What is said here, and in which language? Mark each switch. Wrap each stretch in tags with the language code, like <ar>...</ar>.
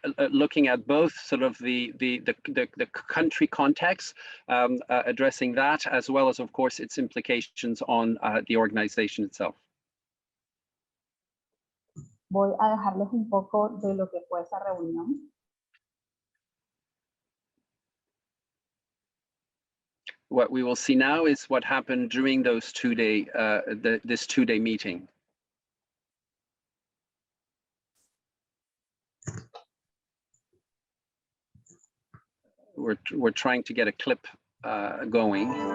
<en>Looking at both sort of the country context, addressing that, as well as, of course, its implications on the organization itself.</en> <es>Voy a dejarles un poco de lo que fue esa reunión.</es> <en>What we will see now is what happened during those this two-day meeting. We're trying to get a clip going.</en>